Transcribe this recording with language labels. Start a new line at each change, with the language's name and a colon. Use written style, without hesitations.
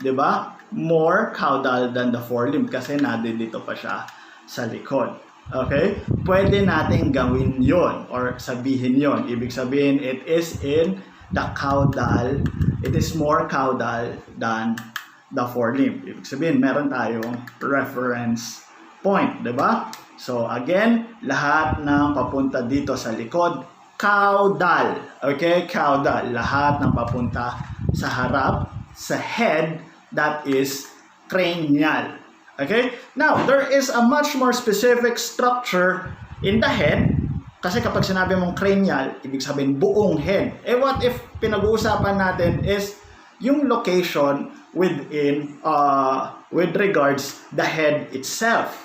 Filipino: Diba?
English: More caudal than the forelimb
Filipino: kasi dito pa siya sa likod. Okay? Pwede natin gawin yon or sabihin yon. Ibig sabihin,
English: it is in the caudal. It is more caudal than the forelimb.
Filipino: Ibig sabihin, meron tayong reference point, diba? So, again, lahat ng papunta dito sa likod, caudal. Okay? Caudal. Lahat ng papunta sa harap, sa head,
English: that is cranial. Okay? Now, there is a much more specific structure in the head.
Filipino: Kasi kapag sinabi mong cranial, ibig sabihin buong head.
English: What if
Filipino: pinag-uusapan natin is yung location within with regards the head itself.